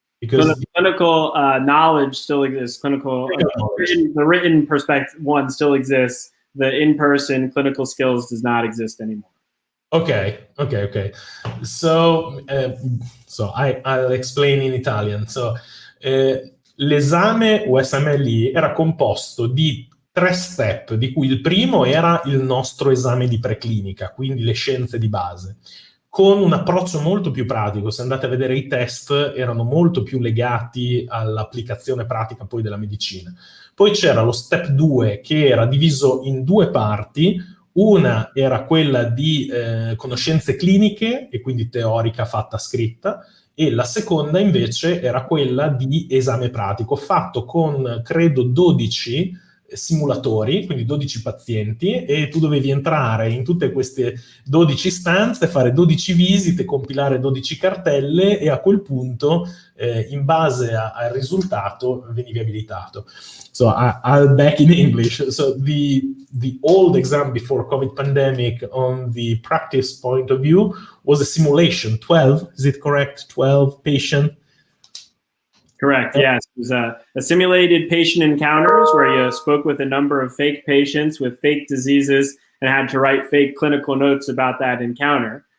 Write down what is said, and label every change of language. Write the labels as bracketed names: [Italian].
[English] Because so the clinical knowledge still exists. The written perspective one still exists. The in-person clinical skills does not exist anymore. Okay. So I'll explain in Italian. [Italian] So l'esame USMLE era composto di 3 step, di cui il primo era il nostro esame di preclinica, quindi le scienze di base, con un approccio molto più pratico. Se andate a vedere i test, erano molto più legati all'applicazione pratica poi della medicina. Poi c'era lo step 2 che era diviso in 2 parti. Una era quella di conoscenze cliniche, e quindi teorica fatta scritta, e la seconda invece era quella di esame pratico, fatto con, credo, 12 simulatori, quindi 12 pazienti, e tu dovevi entrare in tutte queste 12 stanze, fare 12 visite, compilare 12 cartelle, e a quel punto, in base al risultato, venivi abilitato. [English] So I'll back in English. So the old exam before COVID pandemic, on the practice point of view, was a simulation. 12, is it correct? 12 patient. Correct, yes. It was a simulated patient encounters where you spoke with a number of fake patients with fake diseases and had to write fake clinical notes about that encounter.